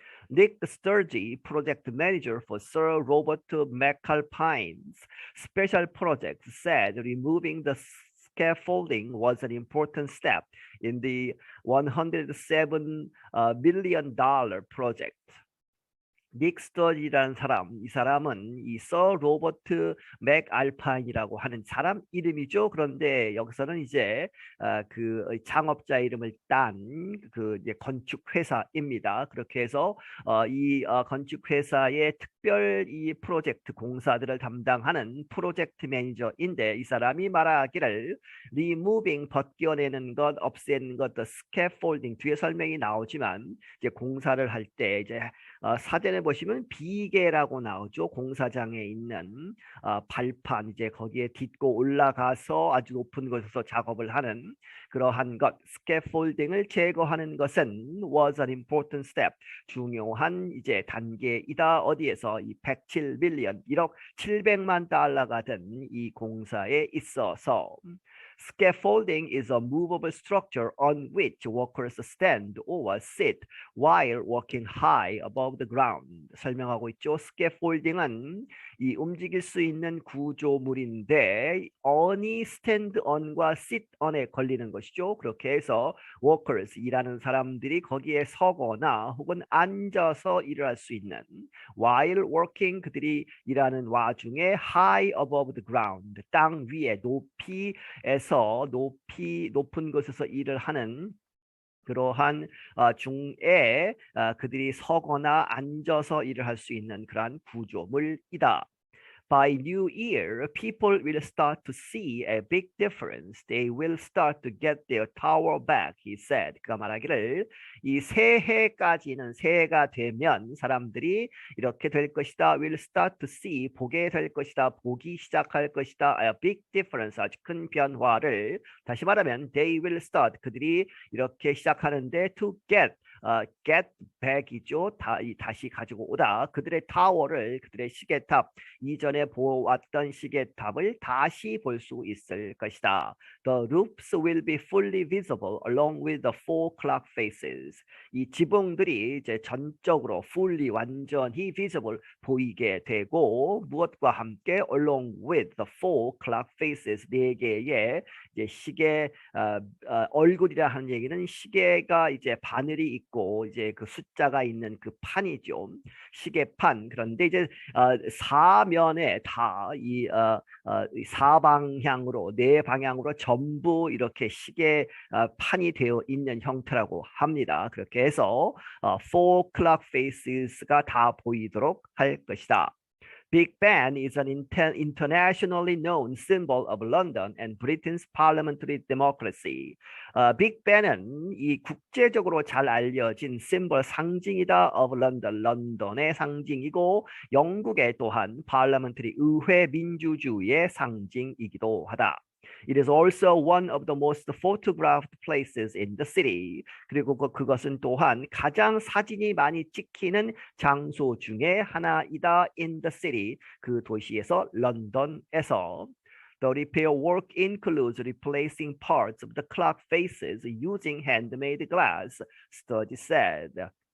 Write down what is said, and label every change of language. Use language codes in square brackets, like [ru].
[en] Nick Sturgey, project manager for Sir Robert McAlpine's special project, said removing the scaffolding was an important step in the $107 million project. [ko] 닉 스터지라는 사람, 이 사람은 이 서 로버트 맥알파인이라고 하는 사람 이름이죠. 그런데 여기서는 이제 그 창업자 이름을 딴 그 이제 건축 회사입니다. 그렇게 해서 이 건축 회사의 특별 이 프로젝트 공사들을 담당하는 프로젝트 매니저인데, 이 사람이 말하기를 removing, 벗겨내는 것, 없애는 것, [en] the scaffolding, [ko] 뒤에 설명이 나오지만 이제 공사를 할 때 이제 사전에 보시면 비계라고 나오죠. 공사장에 있는 발판, 이제 거기에 딛고 올라가서 아주 높은 곳에서 작업을 하는 그러한 것, 스캐폴딩을 제거하는 것은 [en] was an important step, [ko] 중요한 이제 단계이다. 어디에서? 이 107 밀리언, 1억 700만 달러가 든 이 공사에 있어서. [en] Scaffolding is a movable structure on which workers stand or sit while working high above the ground. [ko] 설명하고 있죠. Scaffolding은 이 움직일 수 있는 구조물인데 on이 stand on과 sit on에 걸리는 것이죠. 그렇게 해서 workers 일하는 사람들이 거기에 서거나 혹은 앉아서 일을 할 수 있는 [en] while working [ko] 그들이 일하는 와중에 [en] high above the ground [ko] 땅 위에 높이에서 높은 곳에서 일을 하는 그러한 중에 그들이 서거나 앉아서 일을 할 수 있는 그러한 구조물이다. [en] By New Year, people will start to see a big difference. They will start to get their tower back, he said. [ko] 그가 말하기를 이 새해까지는 새해가 되면 사람들이 이렇게 될 것이다. [en] Will start to see, [ko] 보게 될 것이다. 보기 시작할 것이다. [en] A big difference, [ko] 아주 큰 변화를. 다시 말하면, [en] they will start, [ko] 그들이 이렇게 시작하는데 [en] to get back [ko] 이죠. 다시 가지고 오다. 그들의 타워를, 그들의 시계탑, 이전에 보았던 시계탑을 다시 볼 수 있을 것이다. [en] The roofs will be fully visible along with the four clock faces. [ko] 이 지붕들이 이제 전적으로 fully 완전히 visible 보이게 되고 무엇과 함께 [en] along with the four clock faces [ko] 네 개의 이제 시계 얼굴이라 하는 얘기는 시계가 이제 바늘이 있고 이제 그 숫자가 있는 그 판이죠. 시계판. 그런데 이제 사면에 다 이 사방향으로 네 방향으로 전부 이렇게 시계 판이 되어 있는 형태라고 합니다. 그렇게 해서 four clock faces가 다 보이도록 할 것이다. [en] Big Ben is an internationally known symbol of London and Britain's parliamentary democracy. [ko] Big Ben은 이 국제적으로 잘 알려진 심벌 상징이다 [en] of London, [ko] 런던의 상징이고 영국의 또한 parliamentary 의회 민주주의의 상징이기도 하다. [en] It is also one of the most photographed places in the city. [ko] 그리고 그것은 또한 가장 사진이 많이 찍히는 장소 중에 하나이다. [en] In the city, [ko] 그 도시에서 런던에서. [en] The repair work includes replacing parts of the clock faces using handmade glass, study said.